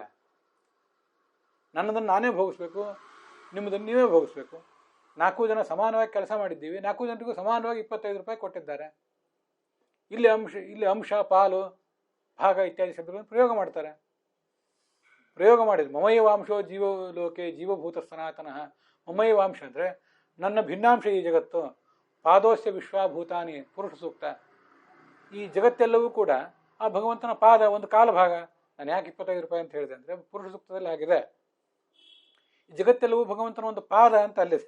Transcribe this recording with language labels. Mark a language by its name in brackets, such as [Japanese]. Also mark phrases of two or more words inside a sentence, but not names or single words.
[Kannada] ನನ್ನದನ್ನು ನಾನೇ ಭೋಗಿಸ್ಬೇಕು, ನಿಮ್ಮದನ್ನು ನೀವೇ ಭೋಗಿಸ್ಬೇಕು. 4 ಜನ ಸಮಾನವಾಗಿ ಕೆಲಸ ಮಾಡಿದ್ದೀವಿ, 4 ಜನರಿಗೂ ಸಮಾನವಾಗಿ 25 ರೂಪಾಯಿ ಕೊಟ್ಟಿದ್ದಾರೆ. ಇಲ್ಲಿ ಅಂಶ, ಪಾಲು, ಭಾಗ ಇತ್ಯಾದಿ ಶಬ್ದಗಳನ್ನು ಪ್ರಯೋಗ ಮಾಡ್ತಾರೆ. ಪ್ರಯೋಗ ಮಾಡಿದ್ರು [Sanskrit] ಮಮೈವಾಂಶೋ ಜೀವಲೋಕೆ ಜೀವಭೂತ ಸನಾತನಃ. [Kannada] ಮಮೈವಾಂಶ ಅಂದರೆ ನನ್ನ ಭಿನ್ನಾಂಶ ಈ ಜಗತ್ತು. [Sanskrit] ಪಾದೋಸ್ಯ ವಿಶ್ವಾಭೂತಾನಿ ಪುರುಷ ಸೂಕ್ತ. [Kannada] ಈ ಜಗತ್ತೆಲ್ಲವೂ ಕೂಡ ಆ ಭಗವಂತನ ಪಾದ, ಒಂದು ಕಾಲ ಭಾಗ. ನಾನು ಯಾಕೆ 25 ರೂಪಾಯಿ ಅಂತ ಹೇಳಿದೆ ಅಂದರೆ ಪುರುಷ ಸೂಕ್ತದಲ್ಲಿ ಆಗಿದೆ. ಈ ಜಗತ್ತೆಲ್ಲವೂ ಭಗವಂತನ ಒಂದು ಪಾದ ಅಂತ ಅಲ್ಲಿದೆ.